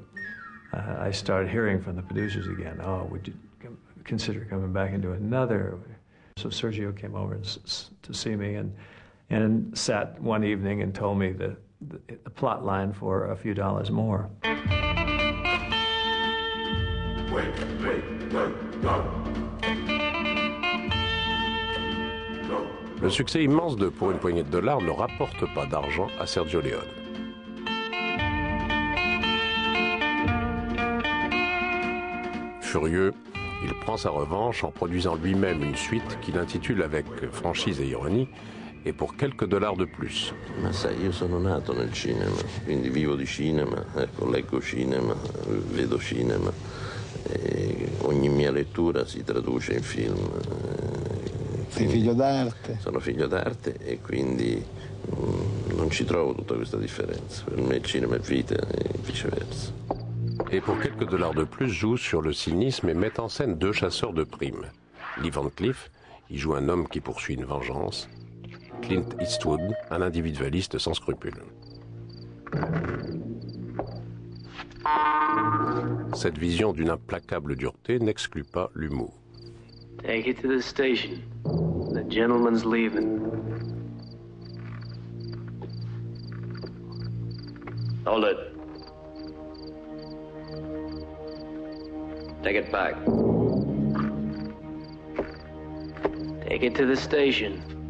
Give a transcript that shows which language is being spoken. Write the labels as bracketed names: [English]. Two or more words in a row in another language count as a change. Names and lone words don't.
[English] I started hearing from the producers again, oh, would you consider coming back and doing another? So Sergio came over to see me and sat one evening and told me the plot line for a few dollars more. Wait, go. [French] Le succès immense de Pour une poignée de dollars ne rapporte pas d'argent à Sergio Leone. Furieux, Il prend sa revanche en produisant lui-même une suite qu'il intitule avec franchise et ironie et pour quelques dollars de plus. [Italian] Ma sai, io sono nato nel cinema, quindi vivo di cinema, ecco, leggo cinema, vedo cinema, e ogni mia lettura si traduce in film. Sei figlio d'arte? Sono figlio d'arte e quindi non ci trovo tutta questa differenza. Per me il cinema è vita e viceversa. [French] Et pour quelques dollars de plus, joue sur le cynisme et met en scène deux chasseurs de primes. Lee Van Cleef, il joue un homme qui poursuit une vengeance. Clint Eastwood, un individualiste sans scrupules. Cette vision d'une implacable dureté n'exclut pas l'humour. [English] Take it to the station. The gentleman's leaving. Hold it. Take it back. Take it to the station.